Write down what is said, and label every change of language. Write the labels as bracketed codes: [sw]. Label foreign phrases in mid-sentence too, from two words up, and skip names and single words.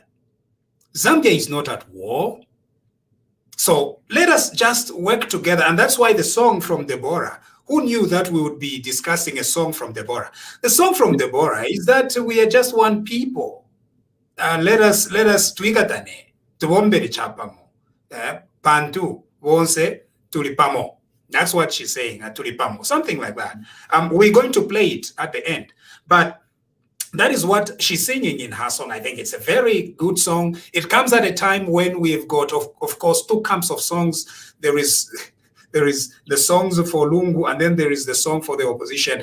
[en] Zambia is not at war. So let us just work together. And that's why the song from Deborah, who knew that we would be discussing a song from Deborah? The song from Deborah is that we are just one people. Let us [bem] tuikatane, tuombe chapamo, pantu, Bonse Twaba pamo. [en] That's what she's saying, tulipamo, something like that. We're going to play it at the end. But that is what she's singing in her song. I think it's a very good song. It comes at a time when we've got, of course, two camps of songs. There is the songs for Lungu, and then there is the song for the opposition.